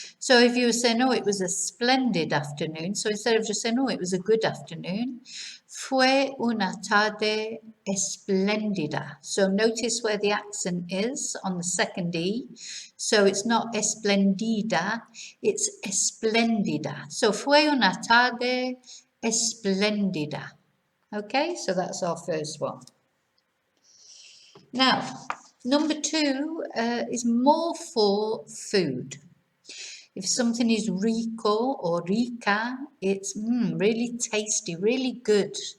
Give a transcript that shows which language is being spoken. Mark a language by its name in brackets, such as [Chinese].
[English] So if you were saying, oh, it was a splendid afternoon, so instead of just saying, oh, it was a good afternoon, [Spanish] fue una tarde espléndida. [English] So notice where the accent is on the second E. So it's not esplendida, it's espléndida. [Spanish] So fue una tarde espléndida. [English] Okay, so that's our first one. Now, number two is more for food. If something is rico or rica, it's really tasty, really good.